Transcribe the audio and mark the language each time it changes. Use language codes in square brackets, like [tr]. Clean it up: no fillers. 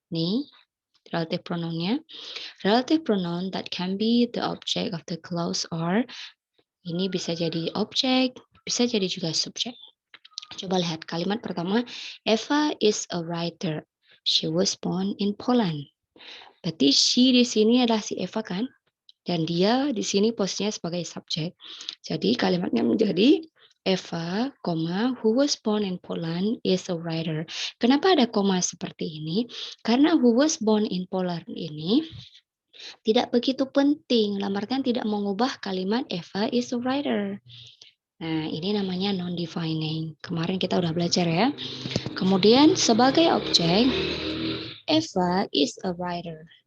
[en] Nih, relative pronounnya. Relative pronoun that can be the object of the clause or ini bisa jadi objek, bisa jadi juga subjek. [id] Coba lihat kalimat pertama, Eva is a writer. [en] She was born in Poland. [id] Berarti she di sini adalah si Eva kan? Dan dia di sini posisinya sebagai subjek. [en] Jadi kalimatnya menjadi Eva, who was born in Poland is a writer. [id] Kenapa ada koma seperti ini? Karena who was born in Poland ini tidak begitu penting. Dalam tidak mengubah kalimat Eva is a writer. Nah, ini namanya non-defining. Kemarin kita udah belajar ya. Kemudian sebagai objek, Eva is a writer.